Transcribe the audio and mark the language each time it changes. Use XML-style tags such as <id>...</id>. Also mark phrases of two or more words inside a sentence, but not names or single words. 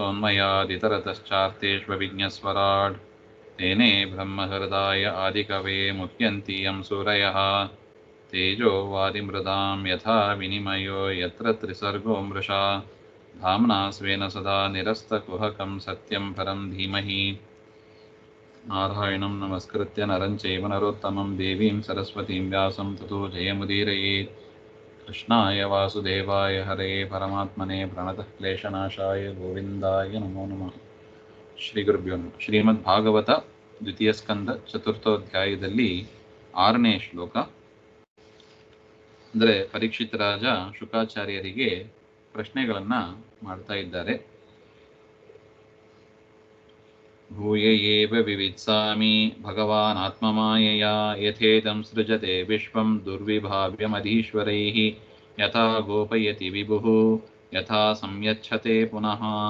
<sa>यतोन्मयादितरतश्चार्तेष्वभिज्ञस्वराट् तेने ब्रह्महृदाय आदिकवे मुह्यन्ति यं सूरयः तेजो वारिमृदां यथा विनिमयो यत्र त्रिसर्गो मृषा धाम्ना स्वेन सदा निरस्तकुहकं सत्यं परं धीमहि नारायणं नमस्कृत्य नरं चैव नरोत्तमं देवीं सरस्वतीं व्यासं ततो जयमुदीरयेत्। कृष्णाय वासुदेवाय हरे परमात्मने प्रणतः क्लेशनाशाय गोविन्दाय नमो नमः। ಶ್ರೀ ಗುರುಭ್ಯೋ ನಮಃ.</sa> <kn>ಶ್ರೀಮದ್ ಭಾಗವತ ದ್ವಿತೀಯ ಸ್ಕಂದ ಚತುರ್ಥೋಧ್ಯಾಯದಲ್ಲಿ 6ನೇ ಶ್ಲೋಕ. ಅಂದರೆ ಪರೀಕ್ಷಿತ ರಾಜ ಶುಕಾಚಾರ್ಯರಿಗೆ ಪ್ರಶ್ನೆಗಳನ್ನ ಮಾಡ್ತಾ ಇದ್ದಾರೆ.</kn> <sa>ಭೂಯ ಏವ ವಿವಿತ್ಸಾಮಿ ಭಗವಾನ್ ಆತ್ಮಮಾಯಯ ಯಥೇದಂ ಸೃಜತೆ ವಿಶ್ವಂ ದುರ್ವಿಭಾವ್ಯಮಧೀಶ್ವರೈಃ ಯಥಾ ಗೋಪಯತಿ ವಿಭುಃ ಯಥಾ ಸಂಯಚ್ಛತೆ ಪುನಃ.</sa>